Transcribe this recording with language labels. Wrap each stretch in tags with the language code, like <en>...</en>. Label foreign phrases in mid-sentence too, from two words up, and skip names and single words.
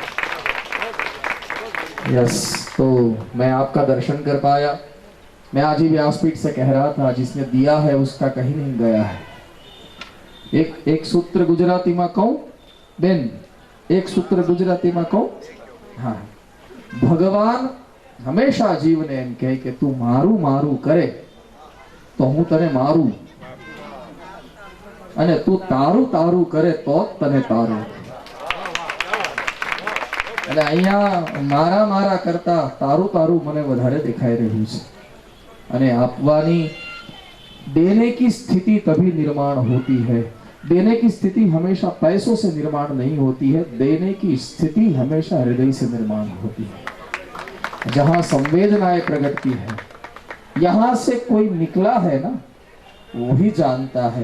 <hi>यस, तो मैं आपका दर्शन कर पाया. मैं आज ही व्यासपीठ से कह रहा था, जिसने दिया है उसका कहीं नहीं गया है. एक सूत्र गुजराती में कहूं बेन, एक सूत्र गुजराती में कहूं.</hi> <gu>હા, ભગવાન હંમેશા જીવ ને એમ કહે કે તું મારું મારું કરે તો હું તને મારું, અને તું તારું તારું કરે તો તને તારું. એટલે અહીંયા મારા મારા કરતા તારું તારું મને વધારે દેખાઈ રહ્યું છે. અને આપવાની</gu> <hi>देने की स्थिति तभी निर्माण होती है. देने की स्थिति हमेशा पैसों से निर्माण नहीं होती है. देने की स्थिति हमेशा हृदय से निर्माण होती है. जहां संवेदनाएं प्रकटती है, यहां से कोई निकला है ना, वही जानता है.</hi>